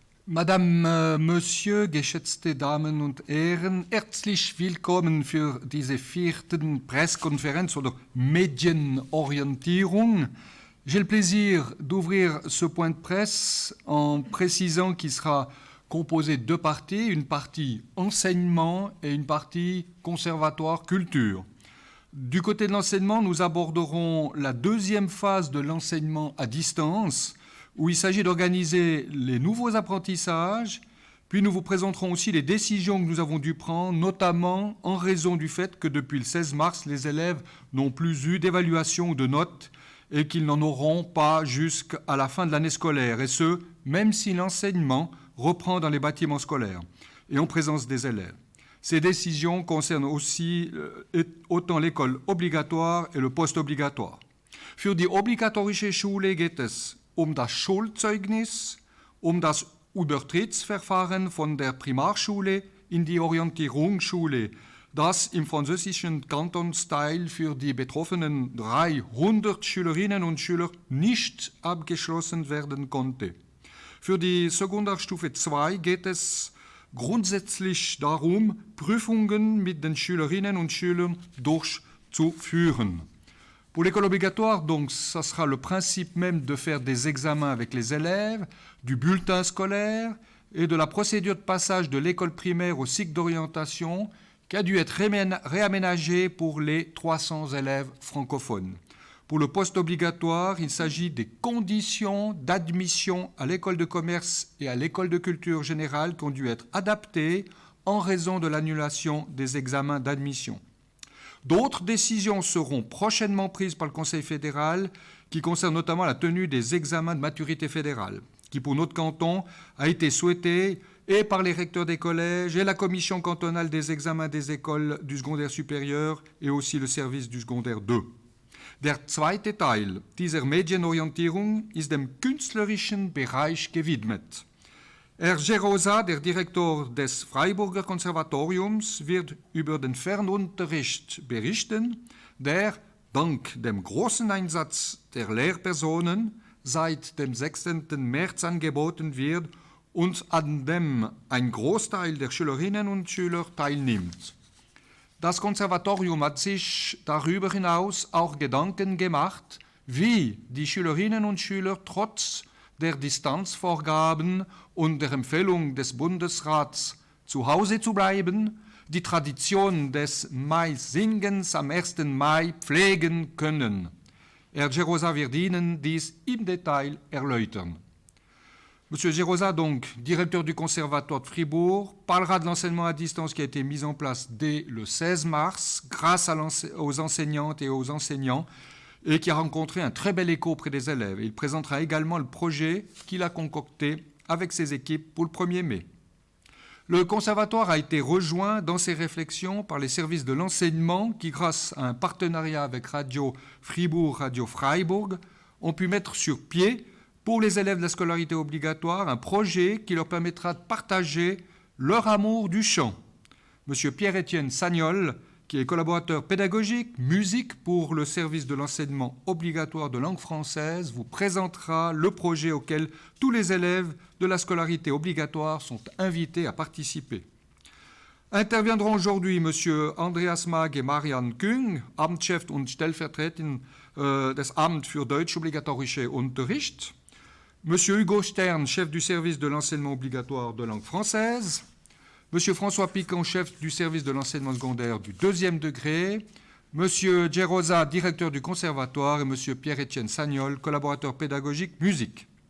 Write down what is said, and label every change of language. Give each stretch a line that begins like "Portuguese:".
French: Madame, Monsieur,
German: geschätzte Damen und Herren, herzlich willkommen für diese vierten Pressekonferenz oder Medienorientierung.
French: J'ai le plaisir d'ouvrir ce point de presse en précisant qu'il sera composé de deux parties, une partie enseignement et une partie conservatoire culture. Du côté de l'enseignement, nous aborderons la deuxième phase de l'enseignement à distance, où il s'agit d'organiser les nouveaux apprentissages, puis nous vous présenterons aussi les décisions que nous avons dû prendre, notamment en raison du fait que depuis le 16 mars, les élèves n'ont plus eu d'évaluation ou de notes et qu'ils n'en auront pas jusqu'à la fin de l'année scolaire, et ce, même si l'enseignement reprend dans les bâtiments scolaires et en présence des élèves. Ces décisions concernent aussi autant l'école obligatoire et le post-obligatoire.
German: Für die obligatorische Schule geht es das Schulzeugnis, das Übertrittsverfahren von der Primarschule in die Orientierungsschule, das im französischen Kantonsteil für die betroffenen 300 Schülerinnen und Schüler nicht abgeschlossen werden konnte. Für die Sekundarstufe 2 geht es grundsätzlich darum, Prüfungen mit den Schülerinnen und Schülern durchzuführen.
French: Pour l'école obligatoire, donc, ça sera le principe même de faire des examens avec les élèves, du bulletin scolaire et de la procédure de passage de l'école primaire au cycle d'orientation qui a dû être réaménagée pour les 300 élèves francophones. Pour le poste obligatoire, il s'agit des conditions d'admission à l'école de commerce et à l'école de culture générale qui ont dû être adaptées en raison de l'annulation des examens d'admission. D'autres décisions seront prochainement prises par le Conseil fédéral qui concernent notamment la tenue des examens de maturité fédérale, qui pour notre canton a été souhaité et par les recteurs des collèges et la commission cantonale des examens des écoles du secondaire supérieur et aussi le service du secondaire 2.
German: Der zweite Teil dieser Medienorientierung ist dem künstlerischen Bereich gewidmet. Herr Gerosa, der Direktor des Freiburger Konservatoriums, wird über den Fernunterricht berichten, der dank dem großen Einsatz der Lehrpersonen seit dem 16. März angeboten wird und an dem ein Großteil der Schülerinnen und Schüler teilnimmt. Das Konservatorium hat sich darüber hinaus auch Gedanken gemacht, wie die Schülerinnen und Schüler trotz der Distanzvorgaben und der Empfehlung des Bundesrats zu Hause zu bleiben, die Tradition des Mai-Singens am 1. Mai pflegen können. Herr Gerosa wird Ihnen dies im Detail erläutern.
French: Monsieur Gerosa, donc, directeur du Conservatoire de Fribourg, parlera de l'enseignement à distance qui a été mis en place dès le 16 mars grâce aux enseignantes et aux enseignants et qui a rencontré un très bel écho auprès des élèves. Il présentera également le projet qu'il a concocté avec ses équipes pour le 1er mai. Le conservatoire a été rejoint dans ses réflexions par les services de l'enseignement qui, grâce à un partenariat avec Radio Fribourg, Radio Freiburg, ont pu mettre sur pied pour les élèves de la scolarité obligatoire un projet qui leur permettra de partager leur amour du chant. Monsieur Pierre-Étienne Sagnol, qui est collaborateur pédagogique, musique pour le service de l'enseignement obligatoire de langue française, vous présentera le projet auquel tous les élèves de la scolarité obligatoire sont invités à participer. Interviendront aujourd'hui M.
German: Andreas Mag et Marianne Küng, Amtschef und Stellvertreter des Amt für Deutsch-Obligatorische Unterricht, M.
French: Hugo Stern, chef du service de l'enseignement obligatoire de langue française, M. François Piquant, chef du service de l'enseignement secondaire du 2e degré, M. Gerosa, directeur du conservatoire, et M. Pierre-Étienne Sagnol, collaborateur pédagogique musique.